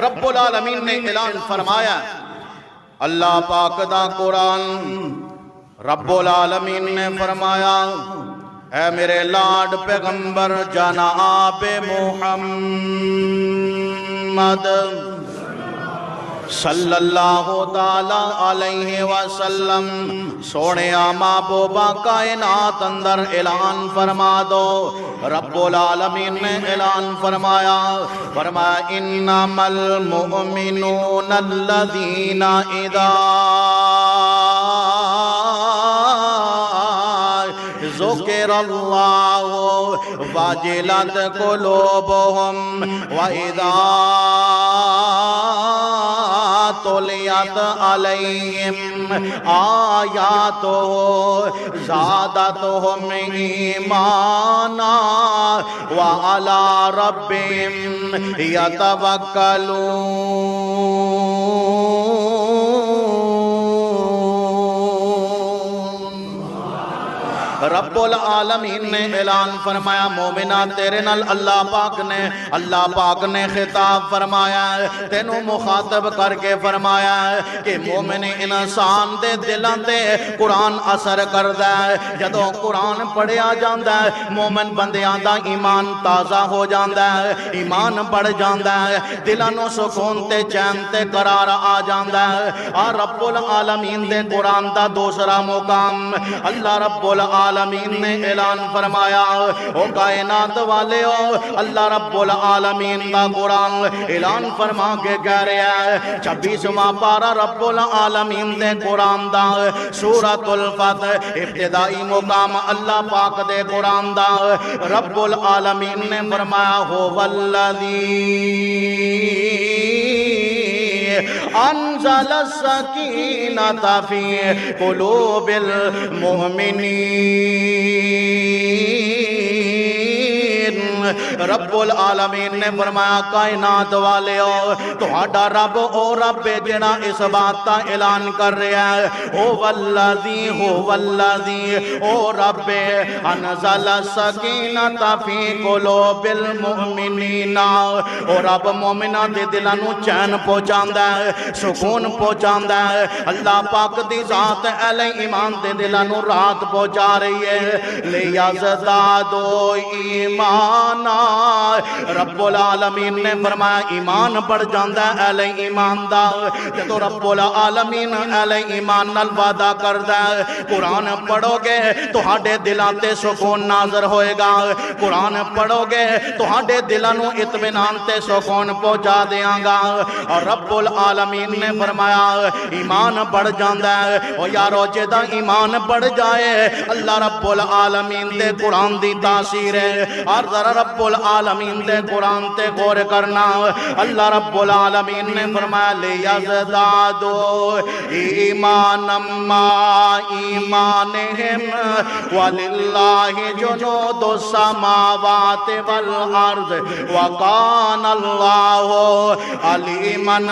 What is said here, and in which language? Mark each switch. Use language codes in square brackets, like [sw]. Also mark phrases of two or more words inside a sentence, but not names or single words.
[pa] رب العالمین نے اعلان فرمایا، اللہ پاک دا قرآن، رب العالمین نے فرمایا اے میرے لاڈ پیغمبر جناب محمد [ar] صلی اللہ تعالیٰ علیہ وسلم، [pa] سونے محبوبہ کائنات اندر اعلان فرما دو۔ رب العالمین نے اعلان فرمایا [ar] انما المؤمنون الذین اذا ذکر اللہ وجلت قلوبہم وَإِذَا تُلِيَتْ عَلَيْهِمْ آیاتُهُ زَادَتْهُمْ ایمانا وَعَلَى رَبِّهِمْ يَتَوَكَّلُونَ۔ [pa] رب العالمین نے اعلان فرمایا مومنہ تیرے نال اللہ پاک نے خطاب فرمایا، تینوں مخاطب کر کے فرمایا کہ مومن انسان دے دلان دے قرآن اثر کردہ ہے۔ جدوں قرآن پڑھیا جاندہ ہے مومن بندیاں دا ایمان تازہ ہو جاندہ ہے، ایمان بڑھ جاندہ ہے، دلانوں سکون تے چین تے قرار آ جاندہ ہے۔ اور رب العالمین دے قرآن دا دوسرا مقام، اللہ رب العالمین العالمین نے اعلان فرمایا او کائنات والے ہو اللہ رب العالمین دا قرآن اعلان فرما کے کہہ رہا ہے 26واں پارہ رب العالمین دے قرآن دا سورۃ الفتح ابتدائی مقام اللہ پاک دے قرآن دا رب العالمین نے فرمایا [ar] هو الذی انزل السکینۃ فی قلوب [pa] المؤمنین رب العالمین نے فرمایا کائنات والے ہو تہاڈا رب او رب جڑا اس بات دا اعلان کر رہا ہے هو الذی او رب [ar] انزل السکینۃ فی قلوب المؤمنین [pa] او رب مومناں دے دلاں نوں چین پہنچاندا ہے سکون پہنچاندا ہے اللہ پاک دی ذات اہل ایمان دے دلاں نوں راحت پہنچا رہی ہے [ar] لیزدادوا ایمانا [pa] رب العالمین نے فرمایا ایمان بڑھ جاندا ہے اہل ایمان دا جدو رب العالمین اہل ایمان نال وعدہ کردا ہے قرآن پڑھو گے تہاڈے دلاں تے سکون نازل ہوئے گا قرآن پڑھو گے تہاڈے دلاں نوں اطمینان تے سکون پہنچا دیاں گا اور رب العالمین نے فرمایا ایمان بڑھ جاندا ہے او یارو جدا ایمان بڑھ جائے اللہ رب العالمین دے قرآن دی تاثیر ہے اور ذرا رب العالمین دے قرآن تے غور کرنا اللہ رب العالمین نے فرمایا [ar] لیزدادوا ایمانا مع ایمانہم وللہ جنود السماوات والارض وکان اللہ علیما